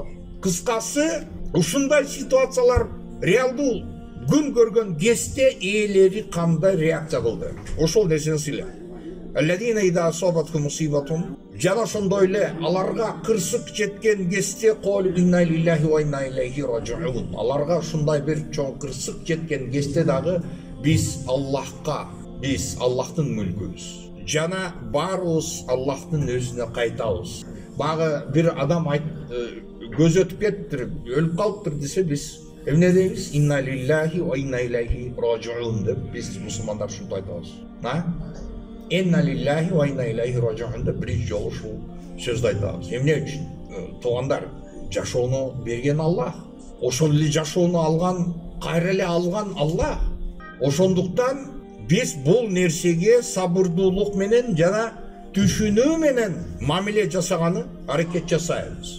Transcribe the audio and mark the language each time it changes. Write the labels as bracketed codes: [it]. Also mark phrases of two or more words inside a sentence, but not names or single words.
[ky] Кыскасы, ушундай ситуациялар реалдуу күн көргөн кезде ээлери кандай реакция кылды? Ошол нерсени силе. [ar] الذين إذا أصابتهم مصيبة, [ky] жана ошондой эле аларга кырсык жеткен кезде [ar] قالوا إنا لله وإنا إليه راجعون. [ky] Аларга ушундай бир чоң кырсык жеткен кезде дагы биз Аллахка, биз Аллахтын мүлкүбүз. Жана баарыбыз Аллахтын өзүнө кайтабыз. Багы бир адам көз өтүп кеттир, өлүп калыптыр десе биз эмне дейбиз? [ar] إنا لله وإنا إليه راجعون [ky] деп биз мусулмандар ушунтип айтабыз. [ar] إنا لله وإنا إليه راجعون [ky] деп биринчи жолу ушул сөздү айтабыз. Эмне үчүн? Туугандар, жашоону берген Аллах. Ошол эле жашоону алган, кайра эле алган Аллах. Ошондуктан биз бул нерсеге сабырдуулук менен жана түшүнүү менен мамиле жасаганы аракет жасайбыз.